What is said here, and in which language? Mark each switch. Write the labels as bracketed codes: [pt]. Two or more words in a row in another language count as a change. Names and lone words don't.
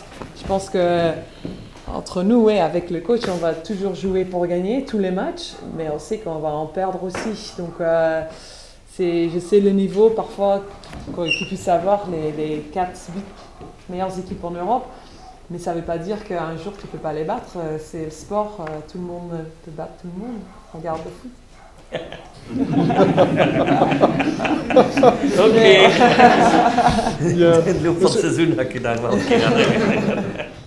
[fr] Je pense que entre nous, avec le coach, on va toujours jouer pour gagner tous les matchs, mais on sait qu'on va en perdre aussi. Donc je sais le niveau parfois qu'il puisse avoir les 4-8 meilleures équipes en Europe, mais ça ne veut pas dire qu'un jour tu ne peux pas les battre. C'est le sport, tout le monde peut battre tout le monde. Regarde le foot. [nl] Oké. Ja. In de loop van het seizoen ga ik je daar wel een keer aan herinneren.